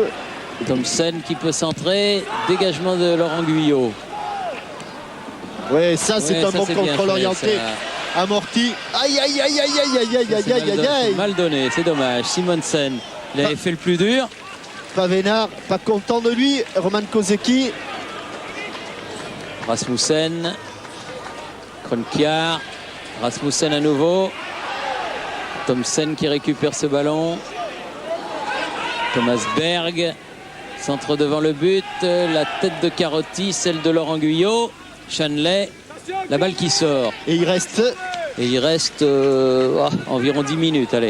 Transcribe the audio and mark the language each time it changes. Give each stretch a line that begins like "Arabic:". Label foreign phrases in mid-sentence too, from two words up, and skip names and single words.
French: Thompson qui peut centrer. Dégagement de Laurent Guyot. Ouais, ça c'est un bon c'est bien contrôle fait, orienté. ça. Amorti. Aïe, aïe, aïe, aïe, aïe, aïe, aïe, aïe, aïe, aïe, aïe. Mal donné, c'est dommage. Simonsen, il avait fait le plus dur. Pavénard, pas content de lui. Roman Kozeki. Rasmussen. Kroenkiar. Rasmussen à nouveau. Thompson qui récupère ce ballon. Thomas Berg. Centre devant le but. La tête de Carotti, celle de Laurent Guyot. Shanley. La balle qui sort. Et il reste. Environ 10 minutes. Allez.